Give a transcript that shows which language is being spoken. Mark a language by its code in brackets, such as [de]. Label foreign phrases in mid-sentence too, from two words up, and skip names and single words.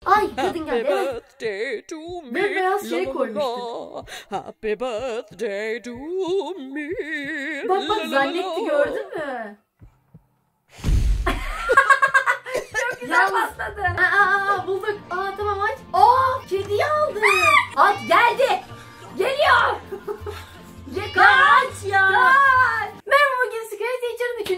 [tr] Ay kadın geldi. Evet. [en] Birthday to me. [tr] Beyaz şey La la koymuştu. la. [en] Happy birthday to me. [tr] Bak La bak la zannetti la. gördün mü? Çok güzel patladı. Bulduk. Tamam aç. Kediyi aldık. Aç geldi. Geliyor. Kaç ya. Merhaba, bugün Secret Teacher'ın 3.